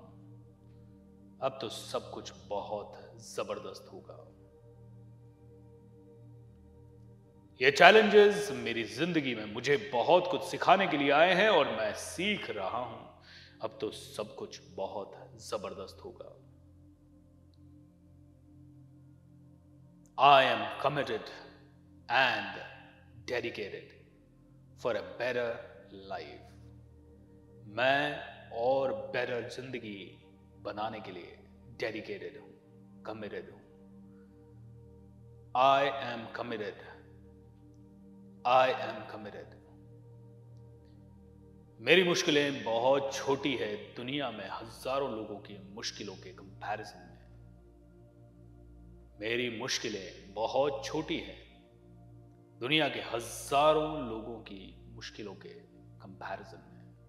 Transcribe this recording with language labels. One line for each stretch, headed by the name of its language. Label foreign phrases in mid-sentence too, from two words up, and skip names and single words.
Hindi: अब तो सब कुछ बहुत जबरदस्त होगा। ये चैलेंजेस मेरी जिंदगी में मुझे बहुत कुछ सिखाने के लिए आए हैं और मैं सीख रहा हूं। अब तो सब कुछ बहुत जबरदस्त होगा।
English: I am committed and dedicated for a better life.
Hindi: मैं और बेटर जिंदगी बनाने के लिए डेडिकेटेड हूं, कमिटेड हूं।
English: I am committed. I am committed.
Hindi: मेरी मुश्किलें बहुत छोटी है दुनिया में हजारों लोगों की मुश्किलों के कंपैरिजन में। मेरी मुश्किलें बहुत छोटी हैं दुनिया के हजारों लोगों की मुश्किलों के कंपैरिजन में।